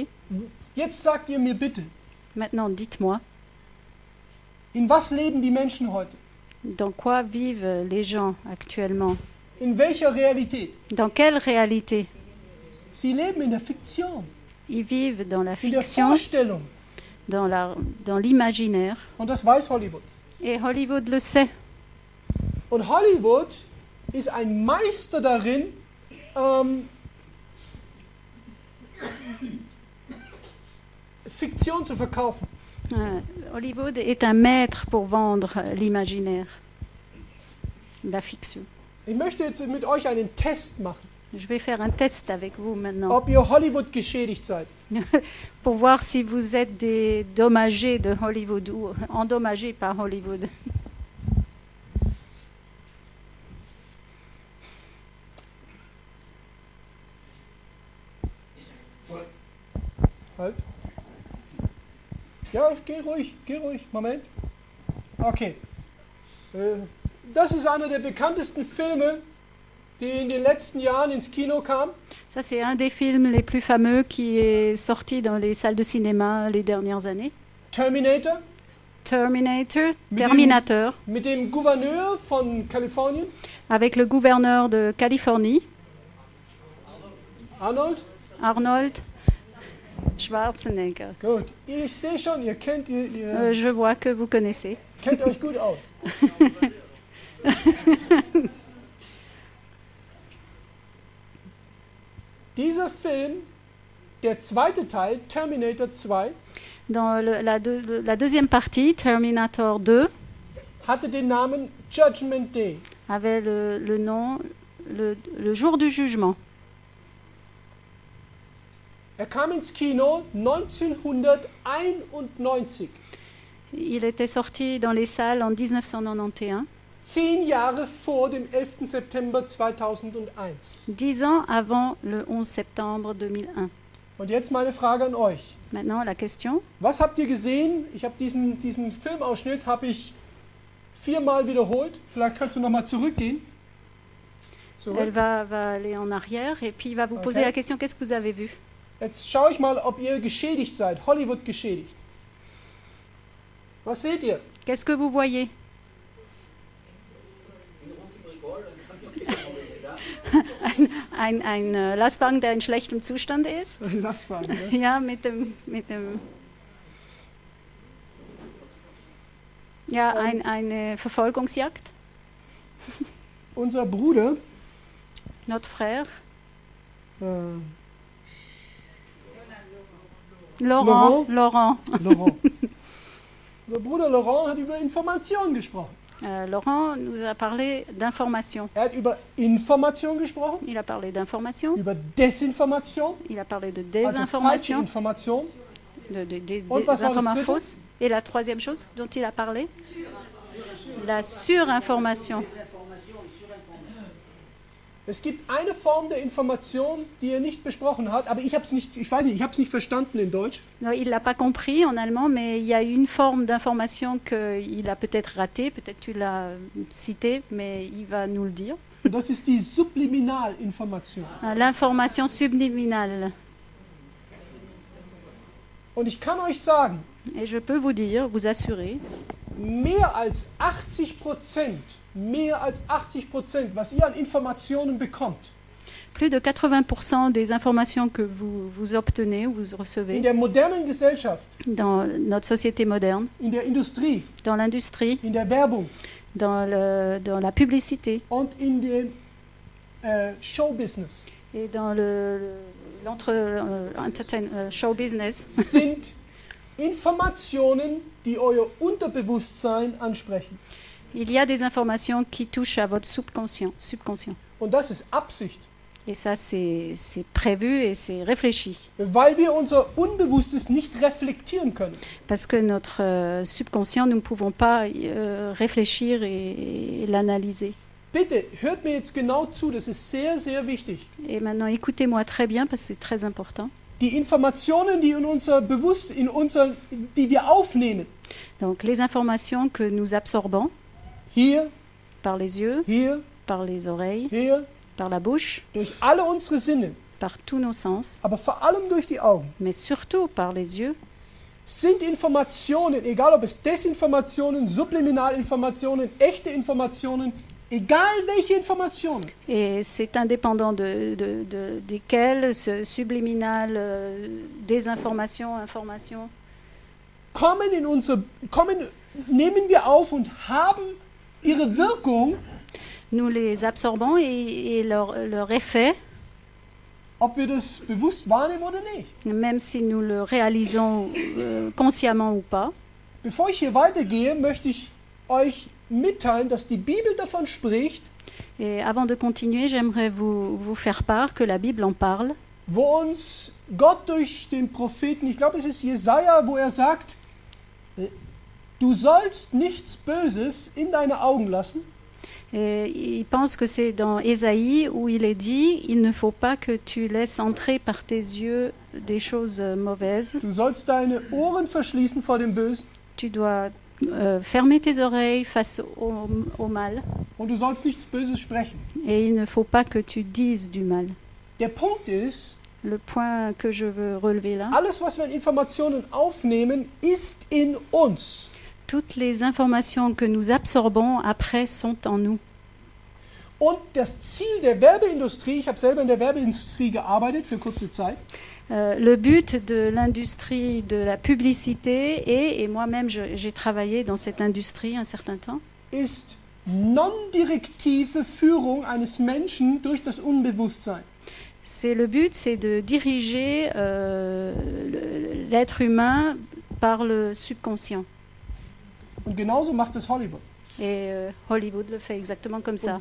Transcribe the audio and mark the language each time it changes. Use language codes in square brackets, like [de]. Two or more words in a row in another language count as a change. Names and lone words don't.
[de] Jetzt sagt ihr mir bitte, [fr] Maintenant, dites-moi, [de] in was leben die Menschen heute? [fr] dans quoi vivent les gens actuellement? [de] In welcher Realität? [fr] Dans quelle réalité? [de] Sie leben in der Fiktion. [fr] Ils vivent dans la [de] in der [fr] fiction, [de] Vorstellung. [fr] dans l'imaginaire. [de] Und das weiß Hollywood. [fr] Et Hollywood le sait. [de] Und Hollywood ist ein Meister darin, Fiktion zu verkaufen. [fr] Hollywood est un maître pour vendre l'imaginaire, la fiction. [de] Ich möchte jetzt mit euch einen Test machen, [fr] Je vais faire un test avec vous maintenant [de] ob ihr Hollywood geschädigt seid. [fr] pour voir si vous êtes des dommagés de Hollywood ou endommagés par Hollywood. [de] Halt. Ja, geh ruhig, Moment. Okay. Das ist einer der bekanntesten Filme, die in den letzten Jahren ins Kino kam. [fr] Ça, c'est un des films les plus fameux qui est sorti dans les salles de cinéma les dernières années. [de] Terminator, [fr] Terminator, [de] mit dem Gouverneur von Kalifornien, [fr] avec le gouverneur de Californie, [de] Arnold. [fr] Schwarzenegger. [de] Gut, ich sehe schon, ihr [fr] Je vois que vous connaissez. [de] kennt euch gut aus. Dieser Film, der zweite Teil, Terminator 2, [fr] Dans la deuxième partie, Terminator 2, [de] hatte den Namen Judgment Day. [fr] avait le nom le jour du jugement. [de] Kam ins Kino 1991, [fr] Il était sorti dans les salles en 1991, [de] 10 Jahre vor dem 11. September 2001. [fr] 10 ans avant le 11 septembre 2001. [de] Und jetzt meine Frage an euch. [fr] Maintenant, la question, [de] Was habt ihr gesehen? Ich habe diesen Filmausschnitt habe ich 4-mal wiederholt. Vielleicht kannst du noch mal zurückgehen. [fr] elle va aller en arrière et puis il va vous poser Ok. la question, qu'est-ce que vous avez vu? [de] Jetzt schaue ich mal, ob ihr geschädigt seid, Hollywood geschädigt. Was seht ihr? [fr] Qu'est-ce que vous voyez? [de] ein Lastwagen, der in schlechtem Zustand ist. Lastwagen. Ja, mit dem ja, eine Verfolgungsjagd. Unser Bruder, [fr] Notre frère, äh, [de] Laurent. [fr] Laurent. [de] Unser Bruder Laurent hat über Information gesprochen. [fr] Laurent nous a parlé d'information. [de] Er hat über Information gesprochen, [fr] Il a parlé d'information, [de] über Desinformation, [fr] il a parlé de [de] also falsche [fr] désinformation, [de] Information. [fr] des [de] Und was war das [fr] informations [de] dritte? [fr] fausses. Et la troisième chose dont il a parlé, la surinformation. [de] Es gibt eine Form der Information, die er nicht besprochen hat, aber ich habe es nicht verstanden in Deutsch. [fr] Non, il ne l'a pas compris en allemand, mais il y a une forme d'information qu'il a peut-être ratée, peut-être tu l'as citée, mais il va nous le dire. [de] Und das ist die Subliminalinformation. [fr] L'information subliminale. [de] Und ich kann euch sagen, [fr] Et je peux vous dire, vous assurer, [de] mehr als 80%, was ihr an Informationen bekommt, [fr] plus de 80% des informations que vous obtenez ou vous [de] in [fr] recevez [de] der modernen Gesellschaft, [fr] dans notre société moderne, [de] in der Industrie, [fr] dans l'industrie, [de] in der Werbung [fr] dans la publicité [de] und in dem Showbusiness [fr] et dans [en] show business, [de] sind Informationen, die euer Unterbewusstsein ansprechen. [fr] il y a des informations qui touchent à votre subconscient. [de] Und das ist Absicht. [fr] Et ça, c'est prévu et c'est réfléchi. [de] Weil wir unser Unbewusstes nicht reflektieren können. [fr] Parce que notre subconscient, nous ne pouvons pas réfléchir et l'analyser. [de] Bitte, hört mir jetzt genau zu, das ist sehr, sehr wichtig. [fr] Et maintenant, écoutez-moi très bien parce que c'est très important. [de] Die Informationen, die die wir aufnehmen, [fr] Donc, les informations que nous absorbons [de] hier, [fr] par les yeux, [de] hier, [fr] par les oreilles, [de] hier, [fr] par la bouche, [de] durch alle unsere Sinne, [fr] par tous nos sens, [de] aber vor allem durch die Augen, [fr] mais surtout par les yeux, [de] sind Informationen, egal ob es Desinformationen, Subliminalinformationen, echte Informationen, egal welche Informationen, [fr] Et c'est indépendant desquelles, ce subliminal, désinformation, information, [de] nehmen wir auf und haben ihre Wirkung, [fr] nous les absorbons et leur effet, [de] ob wir das bewusst wahrnehmen oder nicht. [fr] même si nous le réalisons consciemment ou pas. [de] Bevor ich hier weitergehe, möchte ich euch mitteilen, dass die Bibel davon spricht, [fr] Et avant de continuer, j'aimerais vous faire part que la Bible en parle, [de] wo uns Gott durch den Propheten, ich glaube es ist Jesaja, wo er sagt, du sollst nichts Böses in deine Augen lassen. [fr] Et il pense que c'est dans Ésaïe où il est dit « Il ne faut pas que tu laisses entrer par tes yeux des choses mauvaises. [de] Du sollst deine Ohren verschließen vor dem Bösen [fr] Tu dois fermer tes oreilles face au mal. [de] und du sollst nichts Böses sprechen. [fr] Et il ne faut pas que tu dises du mal. » [de] Der Punkt ist, [fr] Le point que je veux relever là, [de] alles, was wir an Informationen aufnehmen, ist in uns. [fr] toutes les informations que nous absorbons après sont en nous. [de] Und das Ziel der Werbeindustrie, ich habe selber in der Werbeindustrie gearbeitet für kurze Zeit, [fr] Le but de l'industrie de la publicité, et moi-même j'ai travaillé dans cette industrie un certain temps, [de] ist non-direktive Führung eines Menschen durch das Unbewusstsein. [fr] le but, c'est de diriger l'être humain par le subconscient. [de] Und genauso macht es Hollywood. [fr] Et Hollywood le fait exactement comme ça.